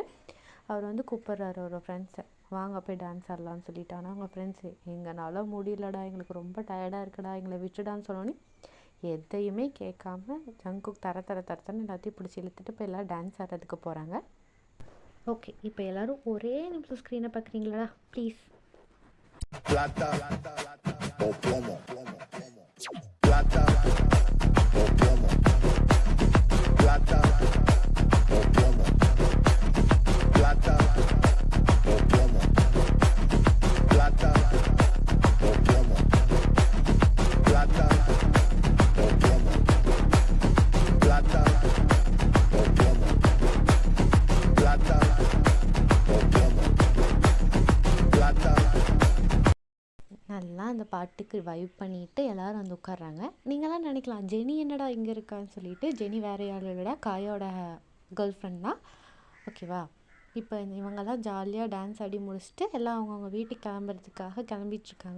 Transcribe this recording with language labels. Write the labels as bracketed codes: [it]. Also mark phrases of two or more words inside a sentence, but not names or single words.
[ta] அவர் வந்து கூப்பிட்றாரு அவரோட ஃப்ரெண்ட்ஸை, வாங்க போய் டான்ஸ் ஆடலான்னு சொல்லிட்டு. ஆனால் அவங்க ஃப்ரெண்ட்ஸு, எங்களால் முடியலடா, எங்களுக்கு ரொம்ப டயர்டாக இருக்குடா, எங்களை விட்டுடான்னு சொன்னோன்னே எதையுமே கேட்காம ஜங்குக் தரத்தன்னு எல்லாத்தையும் பிடிச்சி இழுத்துட்டு போய் எல்லோரும் டான்ஸ் ஆடுறதுக்கு போகிறாங்க. ஓகே, இப்போ எல்லோரும் ஒரே நிமிஷம் ஸ்க்ரீனை பார்க்குறீங்களா ப்ளீஸ். [es] Plata o plomo. Plata o plomo. Plata o plomo. Plata o plomo. Plata o plomo. Plata o plomo. Plata o plomo. Plata o plomo. Plata. [ta] நல்லா அந்த பாட்டுக்கு வைப் பண்ணிவிட்டு எல்லோரும் வந்து உட்காடுறாங்க. நீங்களாம் நினைக்கலாம், ஜெனி என்னடா இங்கே இருக்கான்னு சொல்லிட்டு. ஜெனி வேறு யாரும் இல்லைடா, காயோட [en] girl friend [ta] தான், ஓகேவா. இப்போ இவங்கெல்லாம் ஜாலியாக டான்ஸ் ஆடி முடிச்சுட்டு எல்லாம் அவங்கவுங்க வீட்டுக்கு கிளம்பிட்டுருக்காங்க.